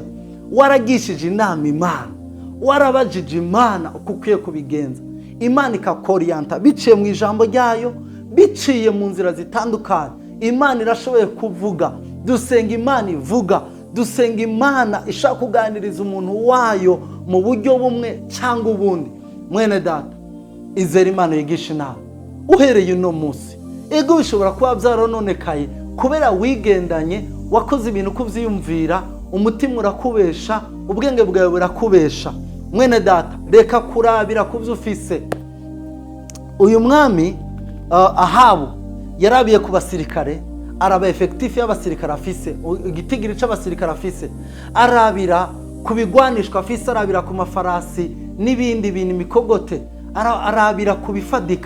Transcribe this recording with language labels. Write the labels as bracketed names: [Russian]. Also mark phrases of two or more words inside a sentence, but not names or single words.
[Rundi] Waragishije inama Imana, warabajije Imana uko ukwiye kubigenza, Imana ikakoriyanta biciye mu ijambo ryayo, biciye mu nzira zitandukanye. [Kinyarwanda] Imana irashoboye kuvuga, dusenga Imana ivuga, dusenga Imana ishaka kuganiriza umuntu wayo mu buryo bumwe cyangwa ubundi. [Rundi] Mwene data, izera Imana yigisha inama uhereye uno munsi. Ego bishobora kuba byarononekaye kubera wigendanye, wakoze ibintu kuvyiyumvira, umutima urakubesha, ubwenge bwawe burakubesha. Mwene data, reka kurabira kuvyo ufise. Uyu mwami Ahabu yarabiye ku basirikare, araba effectif y'abasirikare afise, igitigiri c'abasirikare afise, arabira ku bigwanishwa afise, arabira ku mafarasi n'ibindi bintu mikogote, arabira ku bifadika.